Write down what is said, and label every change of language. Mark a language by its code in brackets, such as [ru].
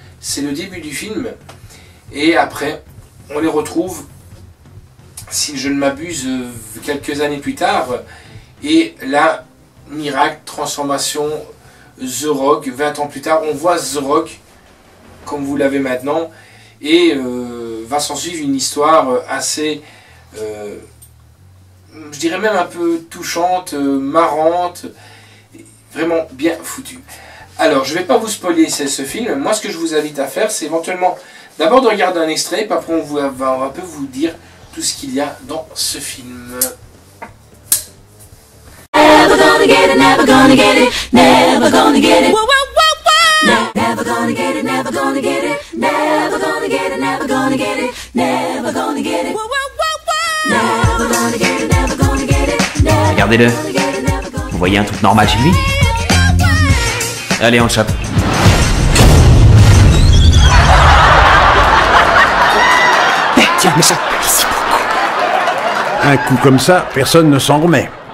[fr] C'est le début du film, et après on les retrouve, si je ne m'abuse, quelques années plus tard, et là, miracle, transformation, The Rock, 20 ans plus tard, on voit The Rock, comme vous l'avez maintenant, et va s'en suivre une histoire assez, je dirais même un peu touchante, marrante, vraiment bien foutue. Alors, je ne vais pas vous spoiler ce film. Moi, ce que je vous invite à faire, c'est éventuellement d'abord de regarder un extrait, puis après on va un peu vous dire tout ce qu'il y a dans ce film. [en] Never gonna get it, never gonna get it, never gonna get it. Never gonna get it, never gonna get it, never gonna get it, never gonna get it, never gonna get it. Never gonna get it, never gonna get it. [fr] Regardez-le. Vous voyez un truc normal chez lui? Allez, on le chope. Tiens, mais ça, ici beaucoup. Un coup comme ça, personne ne s'en remet.